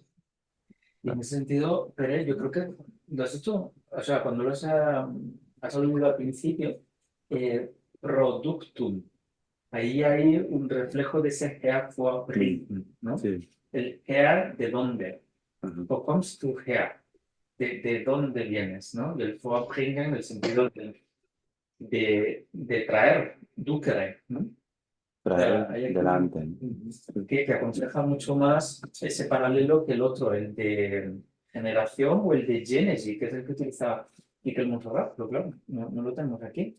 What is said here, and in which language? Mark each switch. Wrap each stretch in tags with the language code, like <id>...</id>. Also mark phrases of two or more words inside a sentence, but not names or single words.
<es>Y en ese sentido, Pere, yo creo que lo has hecho, o sea, cuando lo has aludido al principio, productum, ahí hay un reflejo de ese Hervorbringen, ¿no? Sí. El her, ¿de dónde? Ujú.</es> <de>Wo kommst du her?</de> <es>¿De dónde vienes? ¿No? Y el Vorbringen en el sentido de traer, ducere, ¿no? Traer Hay aquí delante. que aconseja mucho más ese paralelo que el otro, el de generación o el de Génesis, que es el que utiliza Miquel Montserrat, pero claro, no lo tenemos aquí.</es>